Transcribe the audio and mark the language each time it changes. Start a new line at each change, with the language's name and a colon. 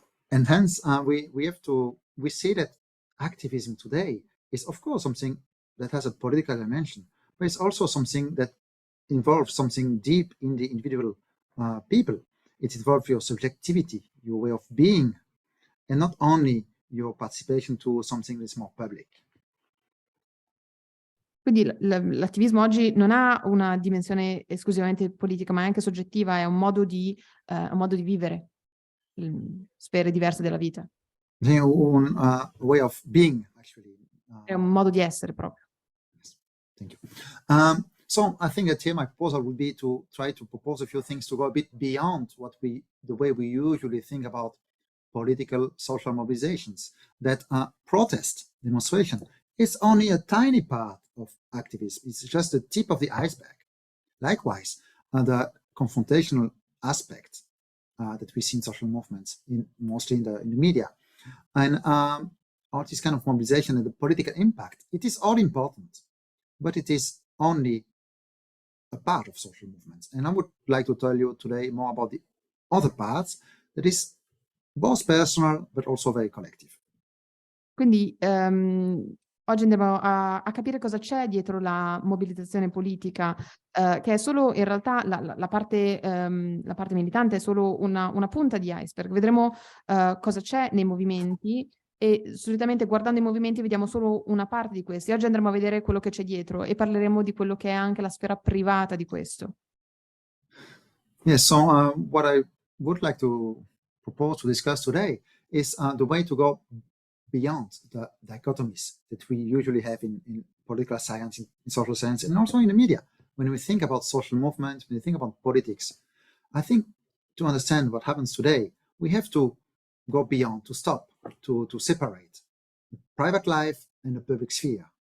English: And hence we see that activism today is of course something that has a political dimension, but it's also something that involves something deep in the individual people. It involves your subjectivity, your way of being, and not only your participation to something that's more public.
Italian: Quindi l'attivismo oggi non ha una dimensione esclusivamente politica, ma è anche soggettiva, è un modo di vivere sfere diverse della vita.
English: Un way of being, actually.
Italian: È un modo di essere proprio.
English: Yes. Thank you. So I think that here my proposal would be to try to propose a few things to go a bit beyond the way we usually think about political social mobilizations. That protest, demonstration, is only a tiny part of activism. It's just the tip of the iceberg. Likewise, the confrontational aspect that we see in social movements, mostly in the media, and all this kind of mobilization and the political impact, it is all important, but it is only a part of social movements. And I would like to tell you today more about the other parts that is both personal but also very collective.
Italian: Quindi oggi andiamo a capire cosa c'è dietro la mobilitazione politica, che è solo in realtà la parte militante, è solo una punta di iceberg. Vedremo cosa c'è nei movimenti e solitamente guardando i movimenti vediamo solo una parte di questi. Oggi andremo a vedere quello che c'è dietro e parleremo di quello che è anche la sfera privata di questo.
English: Yes, so what I would like to propose to discuss today is the way to go beyond the dichotomies that we usually have in political science, in social science, and also in the media. When we think about social movements, when we think about politics, I think to understand what happens today, we have to go beyond, to stop, to separate the private life and the public sphere.